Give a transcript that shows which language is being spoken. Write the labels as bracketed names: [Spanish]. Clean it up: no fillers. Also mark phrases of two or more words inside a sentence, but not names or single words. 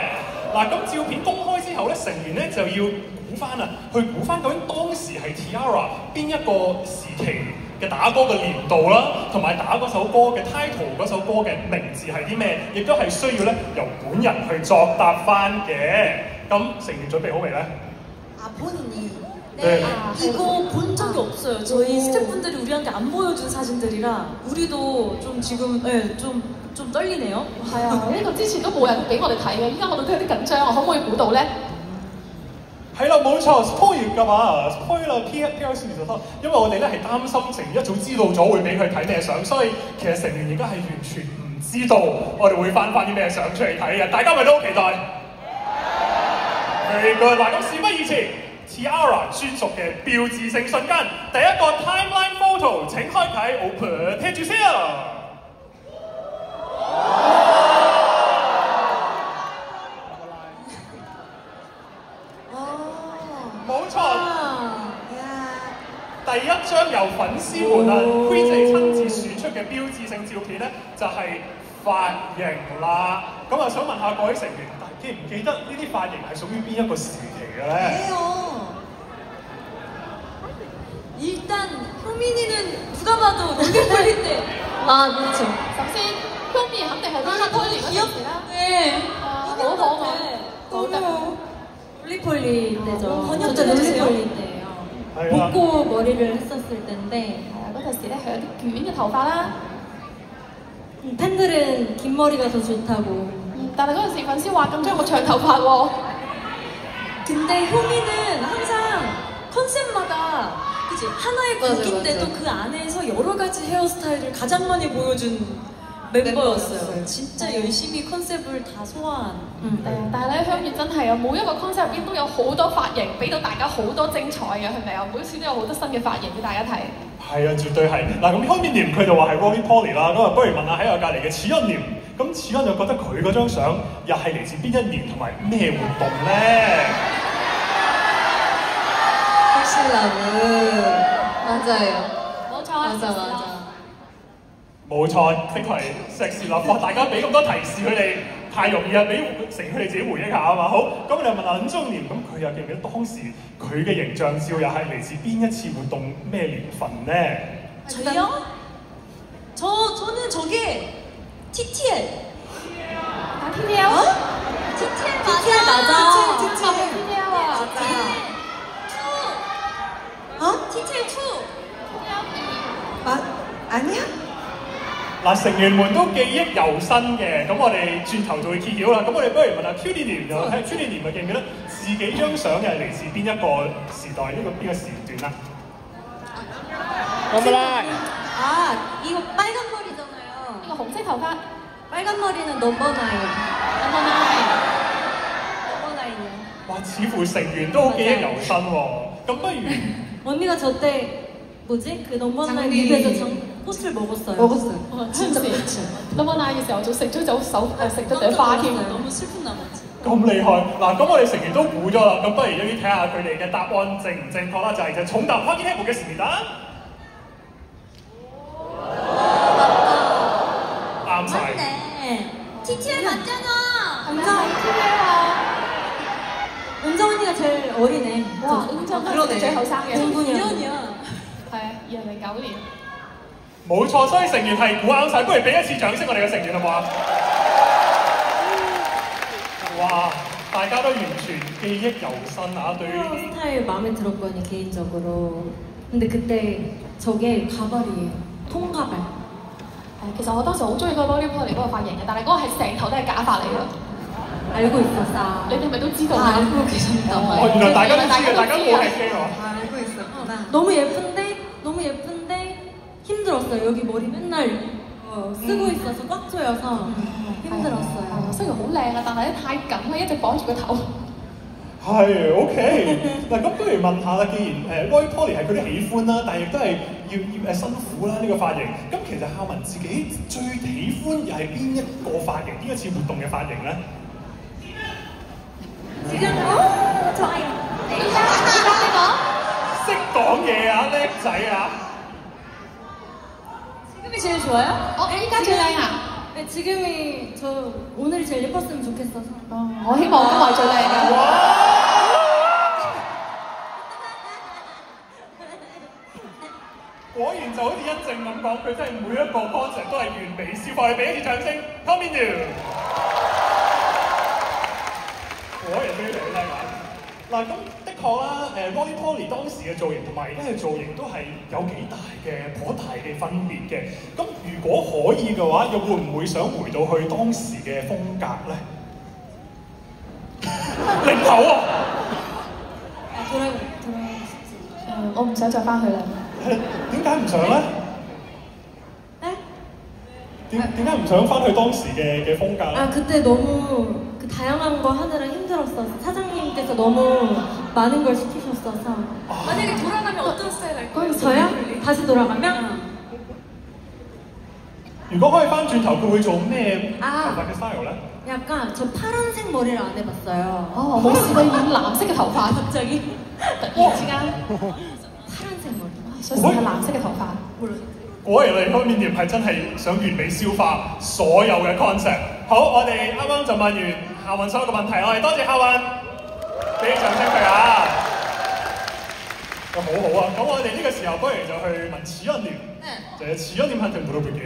[Cantonese] 嗱，咁照片公開之後咧，成員咧就要估翻去估翻究竟當時係 T-ARA 邊一個時期嘅打歌嘅年度啦，同埋打嗰首歌嘅 title 嗰首歌嘅名字係啲咩，亦都係需要咧由本人去作答翻嘅。咁成員準備好未咧？ [Korean] 본인이 네. 이거 본 적이 없어요. 저희 스태프분들이 우리한테 안 보여준 사진들이라 우리도 좀 지금 좀 떨리네요. [Cantonese] 係啊，呢個之前都冇人俾我哋睇嘅，依家我哋都有啲緊張，我可唔可以估到咧？係啦，冇錯 ，spoil 㗎嘛 ，spoil 啦 ，PR 先就得，因為我哋咧係擔心成員一早知道咗會俾佢睇咩相，所以其實成員而家係完全唔知道我哋會翻啲咩相出嚟睇嘅，大家咪都好期待。 [English] Very good， [Cantonese] 嗱咁事不宜遲 ，T-ARA 專屬嘅標誌性瞬間，第一個 [English] timeline photo [Cantonese] 請開啟 open， 聽住先啊！冇錯，第一張由粉絲們Queen 親自選出嘅標誌性照片咧，就係髮型啦。咁啊，想問下各位成員，記唔記得呢啲髮型係屬於邊一個時期嘅咧？ [Korean] 일단 효민이는 누가 봐도 롤리폴리 때. 아 그렇죠. [Cantonese] 首先，香面肯定係롤리폴리嗰陣時啦。 [Korean] 네. [Cantonese] 好可愛，好得。 [Korean] 롤리폴리 때죠. 진짜 롤리폴리 때예요. 묶고 머리를 했었을 때인데 [Cantonese] 嗰陣時咧係有啲捲嘅頭髮啦。 [Korean] 팬들은 긴 머리가 더 좋다고. [Cantonese] 但係嗰陣時粉絲話咁中意我長頭髮喎。 [Korean] 근데 효민은 항상 컨셉마다 그치? 하나의 곡인데도 그 안에서 여러 가지 헤어스타일을 가장 많이 보여준 멤버였어요. 진짜 열심히 컨셉을 다 소화한. [Cantonese] 但係咧，香面真係啊，每一個 concept 入邊都有好多髮型，俾到大家好多精彩嘅，係咪啊？每次都有好多新嘅髮型俾大家睇。係啊，絕對係。嗱，咁香面廉佢就話係 Ronnie-Polly 啦，咁啊，不如問下喺我隔離嘅始恩廉，咁始恩就覺得佢嗰張相又係嚟自邊一年同埋咩活動咧？ [Korean] 섹시러브 맞아요. [Cantonese] 冇錯啊， [Korean] 맞아. [Cantonese] 冇錯，的確係石屎立哇！大家俾咁多提示佢哋，太容易啦，俾成佢哋自己回憶下啊嘛。好，咁你又問下尹中年，咁佢又記唔記得當時佢嘅形象照又係嚟自邊一次活動咩年份咧？ [Korean] 저요? 저는 저게 TTL. 아 TTL? TTL 맞아. [Cantonese] TTL啊， TTL 2. [Korean] 아니야? [Cantonese] 嗱，成員們都記憶猶新嘅，咁我哋轉頭就會揭曉啦。咁我哋不如問下 Q 年又睇 Q 年咪記唔記得自己張相又係嚟自邊一個時代？呢個邊個時段啊？ [Korean] 아 이거 빨간 머리잖아요. [Cantonese] 이거 紅色頭髮 [Korean] 빨간 머리는 넘버 9. 넘버 9. [Cantonese] 哇，似乎成員都好記憶猶新喎。咁不如 [Korean] 언니가 저때 뭐지? 그 넘버 9 장미. 입에서 꽃을 먹었어요. 먹었어요. 진짜 넘버 [Cantonese] 9 嘅時候仲食咗食咗朵花添。 [Korean] 너무 슬픈 나머지. [Cantonese] 咁厲害嗱，咁我哋成員都估咗啦，咁不如一啲睇下佢哋嘅答案正唔正確啦，就係重答확인해보겠습니다。 [Korean] TTL 맞잖아. [Cantonese] 係咪啊？TTL啊！ [Korean] 은정 언니가 제일 어리네. [Cantonese] 哇，咁就都係最後生嘅。 [Korean] 2년이야. [Cantonese] 係啊，2009年。冇錯，所以成員係估啱晒，不如俾一次掌聲我哋嘅成員好唔好啊？哇！大家都完全記憶猶新啊！對於呢啲 [Korean] 스타일 마음에 들었거든요 개인적으로. 근데 그때 저게 가발이에요. 통가발. [Cantonese] 其實我當時好中意嗰個 Lollipop 嗰個髮型嘅，但係嗰個係成頭都係假髮嚟㗎。 [Korean] 알고 있었어. [Cantonese] 你哋係咪都知道 [Korean] 다 啊？ 알고 계셨나 哦， 봐요. [Cantonese] 原來大家都知嘅，大家冇係機喎。 [Korean] 다 알고 있었구나. 너무 예쁜데 힘들었어요. 여기 머리 맨날 쓰고 있어서 꽉 조여서 힘들었어요. [Cantonese] 雖然好靚啊，但係咧太緊啦，一直綁住個頭。係 OK 嗱，咁不如問下啦，既然Roy Polly 係佢哋喜歡啦，但係亦都係要辛苦啦呢個髮型。咁其實孝文自己最喜歡又係邊一個髮型？邊一次活動嘅髮型咧？ [Korean] 지금 좋아요. [Cantonese] 依家呢個？識講嘢啊，叻仔啊！ [Korean] 지금이 제일 좋아요? [Cantonese] 依家最靚啊！ [Korean] 네, 지금이 저 오늘이 제일 예뻤으면 좋겠어서. [Cantonese] 我希望今日係最靚嘅。哇！果然就好似欣靜咁講，佢真係每一個 concept 都係完美消化。你俾一次掌聲 ， [English] Come in you。 [Cantonese] 果然非常叻啊！嗱，咁的確啦，Roy Polly 當時嘅造型同埋而家嘅造型都係有幾大嘅頗大嘅分別嘅。咁如果可以嘅話，又會唔會想回到去當時嘅風格咧？零頭啊！ [Korean] 돌아가. [Cantonese] 我唔想再翻去啦。點解唔想咧？ [Korean] 네? [Cantonese] 點解唔想翻去當時嘅風格咧？ [Korean] 아 그때 너무 그 다양한 거 하느라 힘들었어서 사장님께서 너무 많은 걸 시키셨어서. 만약에 돌아가면 어떤 스타일 할 거예요? 저요? 다시 돌아가면 [Cantonese] 如果可以翻轉頭，佢會做咩頭啊髮嘅 style 咧？ [Korean] 약간 저 파란색 머리를 안 해봤어요. [Cantonese] 哦，冇試過染藍色嘅頭髮， [Korean] 갑자기 [Cantonese] 突然之間 [Korean] 파란색 머리. [Cantonese] 想試下藍色嘅頭髮。果然你方面點係真係想完美消化所有嘅 concept。好，我哋啱啱就問完夏運所有嘅問題，我哋多謝夏運，俾啲掌聲佢啊！咁好好啊！咁我哋呢個時候不如就去問지연님，就係 [Korean] 지연님한테 물어볼게요。